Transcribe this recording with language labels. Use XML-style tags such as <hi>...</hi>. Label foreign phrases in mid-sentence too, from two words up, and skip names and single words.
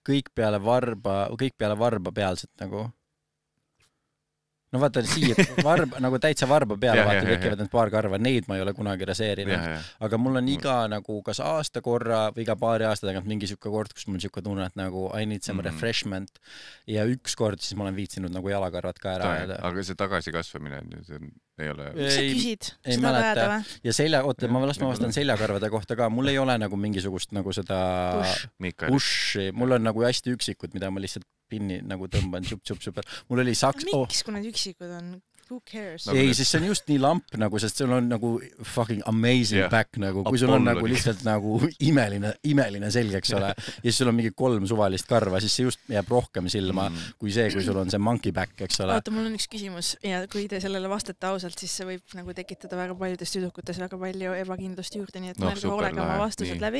<et>Kõik peale varba pealselt nagu. No vaata, nagu täitsa varba peale, vaata, tekivad need paar karva, neid ma ei ole kunagi raseerinud. Aga mul on iga nagu kas aasta korra või iga paari aasta tagant mingi siuke kord, kus mul siuke tunne, et nagu</et> <en>I need some refreshment.</en> <et>Ja üks kord siis ma olen viitsinud nagu jalakarvad ka ära ajada. Aga see tagasikasvamine ei ole... Sa küsid, seda vajada või? Ja ma vastan seljakarvade kohta ka. Mul ei ole nagu mingisugust nagu seda pushi. Mul on nagu hästi üksikud, mida ma lihtsalt pinni nagu tõmban, super. Mul oli Miks, kui need üksikud on?</et> <en>Who cares?</en> <et>Ei, siis see on just nii lamp nagu, sest sul on nagu</et> <en>fucking amazing back</en> <et>nagu, kui sul on nagu lihtsalt nagu imeline selg, eks ole, ja siis sul on mingi 3 suvalist karva, siis see just jääb rohkem silma kui see, kui sul on see</et> <en>monkey back,</en> <et>eks ole. Oota, mul on üks küsimus ja kui te sellele vastate ausalt, siis see võib nagu tekitada väga paljudes tüdrukutes väga palju ebakindlust juurde, nii et mõelge hoolega oma vastused läbi.</et>